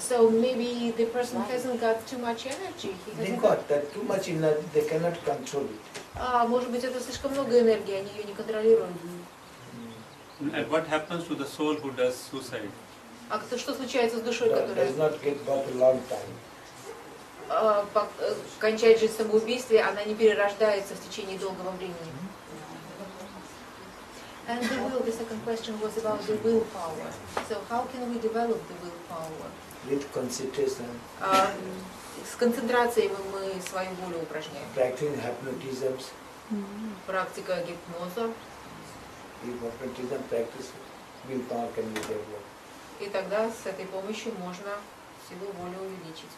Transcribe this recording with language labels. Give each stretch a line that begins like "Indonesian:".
English: So maybe the person hasn't got too much energy. He They hasn't got that too much energy, they cannot control it.
Russian: Может быть, это слишком много энергии, они ее не контролируют.
English: And what happens to the soul who does suicide?
Russian: А что случается с душой,
English: That
Russian: которая
English: does not get birth a long time.
Russian: кончает жизнь в самоубийстве, она не перерождается в течение долгого времени.
English: And the will, the second question was about the willpower. So how can we develop the willpower? With concentration,
Russian: С концентрацией мы свою волю упражняем.
English: practicing hypnotism,
Russian: Практика гипноза.
English: if hypnotism practice, willpower can be developed.
Russian: И тогда с этой помощью можно силу воли увеличить.